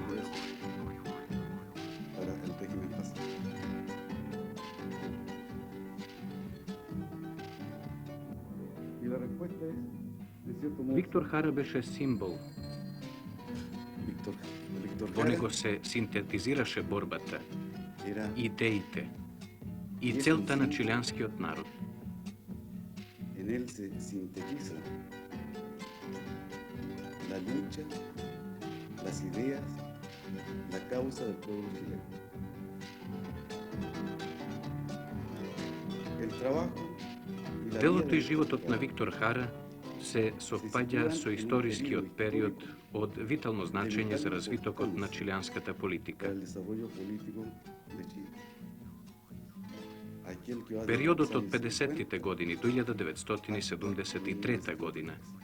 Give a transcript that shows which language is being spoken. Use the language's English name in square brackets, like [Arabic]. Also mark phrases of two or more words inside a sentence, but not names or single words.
[Macedonian] Виктор Хара беше символ. Во него се синтетизираше борбата, идеите и целта на чилианскиот народ. [Spanish] En él se sintetiza la lucha, las ideas, la causa del pueblo chileno. El trabajo y la [Macedonian] Делото и животот на Виктор Хара се совпаѓа со историскиот период од витално значење за развитокот на чилианската политика. Периодот од 50-тите години до 1973 година.